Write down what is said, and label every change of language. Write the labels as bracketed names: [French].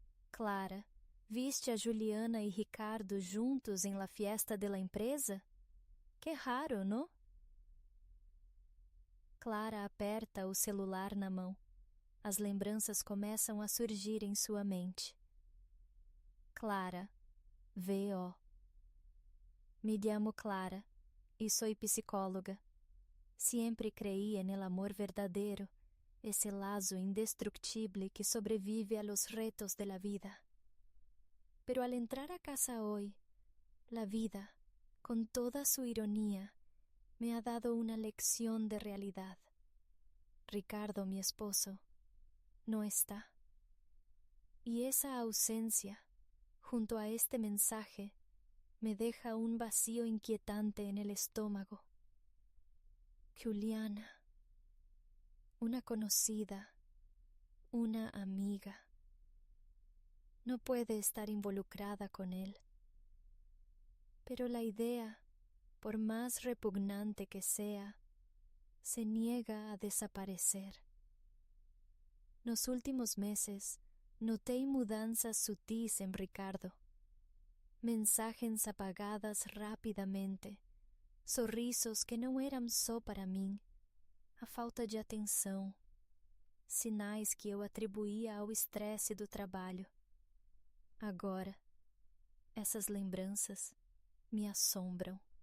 [Portuguese] Clara, viste a Juliana e Ricardo juntos em [Spanish] la fiesta de la empresa? [Portuguese] Que raro, não? Clara aperta o celular na mão. As lembranças começam a surgir em sua mente. Clara, V.O. [Spanish] Me llamo Clara y soy psicóloga. Siempre creí en el amor verdadero, ese lazo indestructible que sobrevive a los retos de la vida. Pero al entrar a casa hoy, la vida, con toda su ironía, me ha dado una lección de realidad. Ricardo, mi esposo, no está. Y esa ausencia, junto a este mensaje, me deja un vacío inquietante en el estómago. Juliana, una conocida, una amiga, no puede estar involucrada con él. Pero la idea, por más repugnante que sea, se niega a desaparecer. Los últimos meses noté mudanzas sutiles en Ricardo. Mensajes apagadas [Portuguese] rapidamente, sorrisos que não eram só para mim, a falta de atenção, sinais que eu atribuía ao estresse do trabalho. Agora, essas lembranças me assombram.